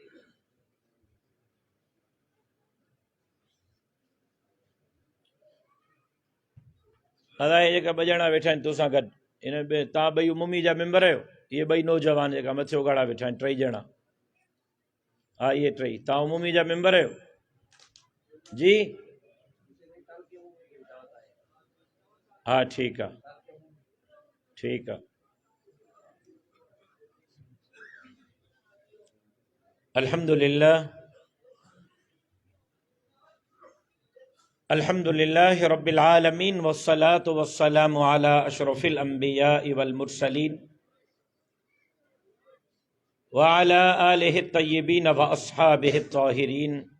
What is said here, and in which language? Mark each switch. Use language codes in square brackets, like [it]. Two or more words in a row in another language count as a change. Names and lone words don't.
[sd] अदा जेका ॿ ॼणा वेठा आहिनि तोसां गॾु, इन तव्हां ॿई उमूमी जा मेंबर आहियो। इहे ॿई नौजवान जेका मथे उघाड़ा वेठा आहिनि, टई ॼणा। हा, इहे टई तव्हां उमूमी जा मेंबर आहियो जी? हा, ठीकु आहे, ठीकु आहे। [ar] الحمد لله، الحمد لله رب العالمين والصلاة والسلام على أشرف الأنبياء والمرسلين وعلى آله الطيبين وأصحابه الطاهرين.